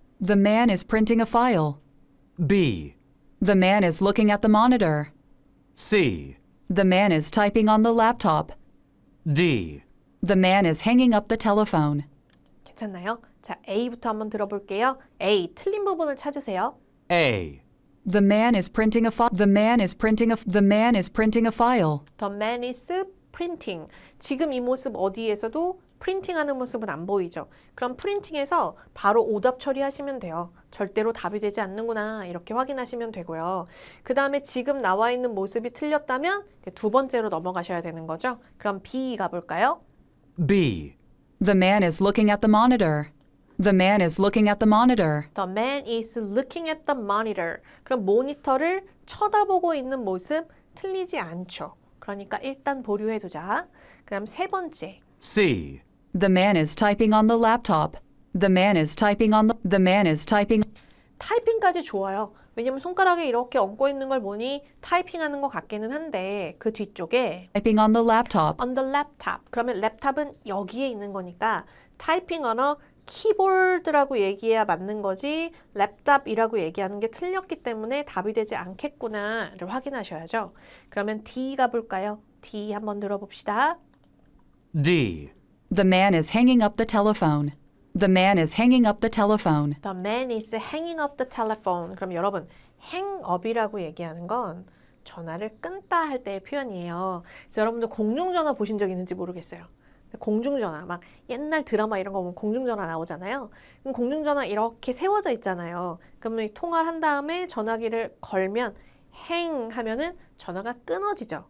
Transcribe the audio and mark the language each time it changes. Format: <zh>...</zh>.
<en>The man is printing a file. B. The man is looking at the monitor. C. The man is typing on the laptop. D. The man is hanging up the telephone.</en> <ko>괜찮나요? 자, A부터 한번 들어볼게요. A, 틀린 부분을 찾으세요.</ko> <en>A. The man is printing a file. The man is printing a the man is printing a file. The man is printing.</en> <ko>지금 이 모습 어디에서도 프린팅하는 모습은 안 보이죠. 그럼 프린팅에서 바로 오답 처리하시면 돼요. 절대로 답이 되지 않는구나 이렇게 확인하시면 되고요. 그 다음에 지금 나와 있는 모습이 틀렸다면 두 번째로 넘어가셔야 되는 거죠. 그럼 B 가볼까요?</ko> <en>B. The man is looking at the monitor. The man is looking at the monitor. The man is looking at the monitor.</en> <ko>그럼 모니터를 쳐다보고 있는 모습 틀리지 않죠. 그러니까 일단 보류해두자. 그 다음 세 번째.</ko> <en>C. The man is typing on the laptop. The man is typing on the man is typing.</en> <ko>타이핑까지 좋아요. 왜냐면 손가락에 이렇게 얹고 있는 걸 보니 타이핑하는 것 같기는 한데 그 뒤쪽에</ko> <en>Typing on the laptop. on the laptop.</en> <ko>그러면 랩탑은 여기에 있는 거니까 타이핑 언어 키보드라고 얘기해야 맞는 거지 랩탑이라고 얘기하는 게 틀렸기 때문에 답이 되지 않겠구나를 확인하셔야죠. 그러면 D 가볼까요? D 한번 들어봅시다.</ko> <en>D. The man is hanging up the telephone. The man is hanging up the telephone. The man is hanging up the telephone.</en> <ko>그럼 여러분,</ko> <en>hang up</en> <ko>이라고 얘기하는 건 전화를 끊다 할 때의 표현이에요. 그래서 여러분들 공중전화 보신 적 있는지 모르겠어요. 공중전화, 막 옛날 드라마 이런 거 보면 공중전화 나오잖아요. 그럼 공중전화 이렇게 세워져 있잖아요. 그러면 통화를 한 다음에 전화기를 걸면 hang 하면은 전화가 끊어지죠.</ko>